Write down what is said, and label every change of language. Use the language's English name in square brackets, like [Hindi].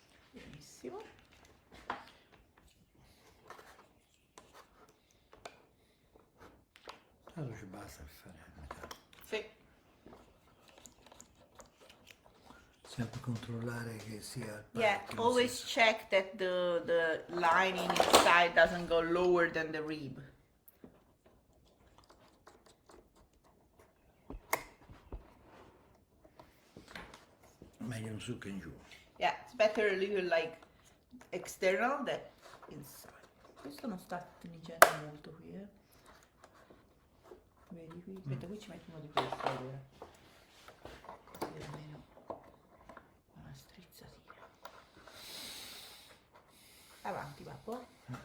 [Italian] Benissimo. Allora ci basta per fare a metà. Sì. Sempre controllare che sia. [English] Yeah, always check that the lining inside doesn't go lower than the rib. [Italian] Meglio in su che in giù. [English] Yeah, it's better a little like external than inside. [Italian] Questo non sta tingendo molto qui, eh. Vedi qui? Aspetta, qui ci metto uno di questi allora. Così almeno una strizzatina. Avanti, papà.